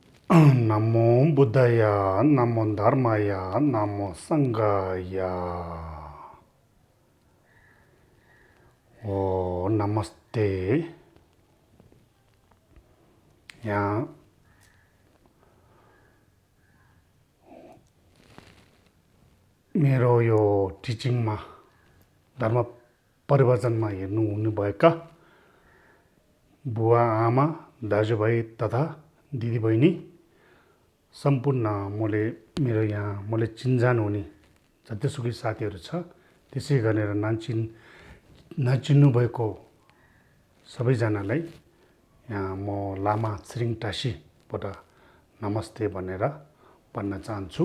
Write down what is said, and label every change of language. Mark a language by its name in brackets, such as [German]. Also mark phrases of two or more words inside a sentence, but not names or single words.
[Sanskrit] नमो बुद्धय नमो धर्मय नमो संघय ओ नमस्ते। [Nepali] यहाँ मेरो यो टिचिङमा धर्म परिवर्तनमा हेर्नु हुनुभएका बुवा आमा दाजुभाइ तथा दिदीबहिनी सम्पूर्ण मैले चिन्जान हुने जतिसुकै साथीहरू छ त्यसै गरेर नचिन्नु भएको सबैजनालाई यहाँ म लामा छिरिङ टासीबाट नमस्ते भनेर भन्न चाहन्छु।